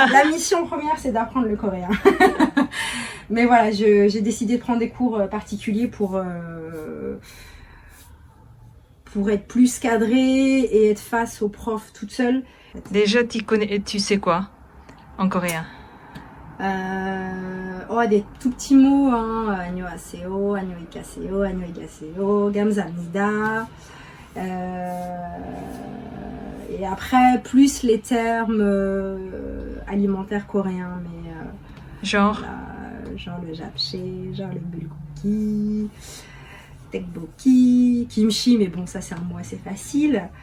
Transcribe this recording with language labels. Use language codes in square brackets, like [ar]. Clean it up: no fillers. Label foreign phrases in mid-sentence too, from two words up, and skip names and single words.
[fr] La mission première, c'est d'apprendre le coréen. Mais voilà, j'ai décidé de prendre des cours particuliers pour être plus cadrée et être face aux profs toute seule. Déjà, tu sais quoi en coréen? Des tout petits mots, hein. [ko] 안녕하세요, 안녕하세요, 안녕하세요, 감사합니다. [fr] Et après, plus les termes alimentaires coréens, mais genre genre le japchae, genre le bulgogi, tteokbokki, kimchi, mais bon, ça c'est un mot assez facile.